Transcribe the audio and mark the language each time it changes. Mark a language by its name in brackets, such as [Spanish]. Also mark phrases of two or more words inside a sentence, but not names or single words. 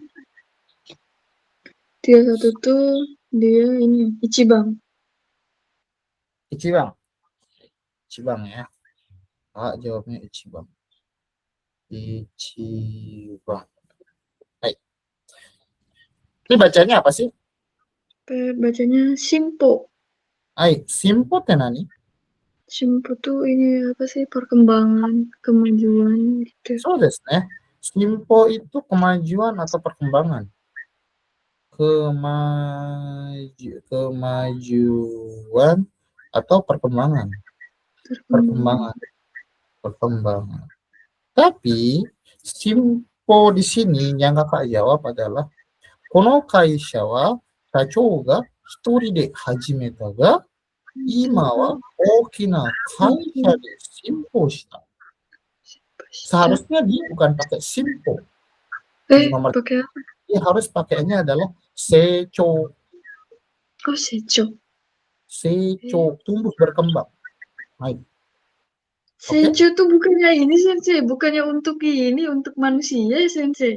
[Indonesian] 31 tuh dia ini Ichiban. [Japanese] 一番 一番 ya. Ah, jawabnya 一番 一番. [Indonesian] Hai. Ini bacanya apa sih? Bacanya Simpo. [Japanese] Hai, 進歩てなに? [Indonesian] Simpo tuh ini apa sih, perkembangan, kemajuan gitu. [Japanese] そうですね. [Indonesian] Simpo itu kemajuan atau perkembangan? Kemajuan atau perkembangan? Perkembangan. Tapi simpo di sini yang kakak jawab adalah [Japanese] この会社は社長が一人で始めたが今は大きな会社で進歩した. [Indonesian] Seharusnya dia bukan pakai simpo di nomor. Pakai apa? Dia harus pakainya adalah seicho. Oh, Seicho. Seicho, tumbuh berkembang. Baik. Seicho tuh bukannya ini, Sensei, bukannya untuk ini, untuk manusia, Sensei.